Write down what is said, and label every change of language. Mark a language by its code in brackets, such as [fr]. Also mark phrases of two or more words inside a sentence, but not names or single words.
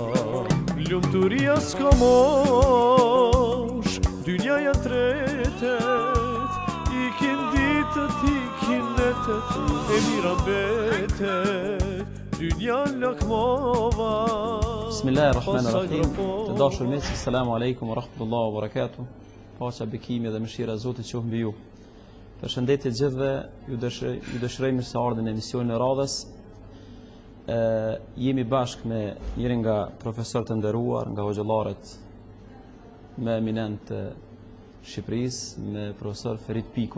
[sq] Lumturia s'ka mosh, dynjaja tretet, ikin ditët, ikin netet, e mira mbetet, dynja lakmova. Bismillahirrahmanirrahim. Të dashur miq, [ar] السلام عليكم ورحمة الله وبركاته. [sq] Paqja, bekimi dhe mëshira e Zotit qoftë mbi ju. Përshëndetje gjithëve, ju dëshiroj mirëseardhjen në emisionin e radhës. Jemi bashkë me njërin nga profesorët e nderuar, nga hoxhallarët më eminent të Shqipërisë, me profesor Ferit Pikun.